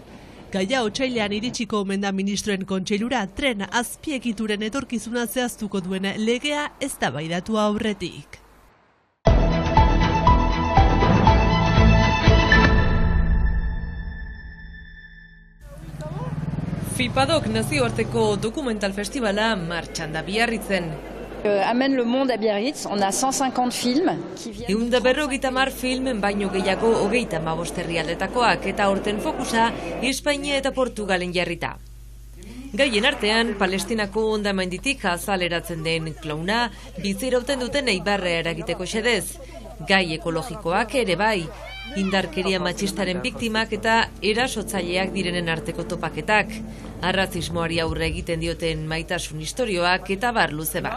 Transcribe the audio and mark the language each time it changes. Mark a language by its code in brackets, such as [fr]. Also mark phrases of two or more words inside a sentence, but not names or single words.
[eu] Gaia otsailean iritsiko omen da ministroen kontseilura tren azpiegituren etorkizuna zehaztuko duen legea eztabaidatu aurretik. FIPADOK nazioarteko dokumental festivala martxan da Biarritzen. [fr] Amène le monde à Biarritz, on a 150 films qui viennent... [eu] 150 film baino gehiago 35 herrialdetakoak eta horten fokusa Espainia eta Portugalen jarrita. Gaien artean, Palestinako hondamenditik azaleratzen den klauna, bizirauten duten eibarrea eragiteko xedez. Gai ekologikoak ere bai, indarkeria matxistaren biktimak eta erasotzaileak direnen arteko topaketak, arrazismoari aurre egiten dioten maitasun istorioak eta bar luze bat.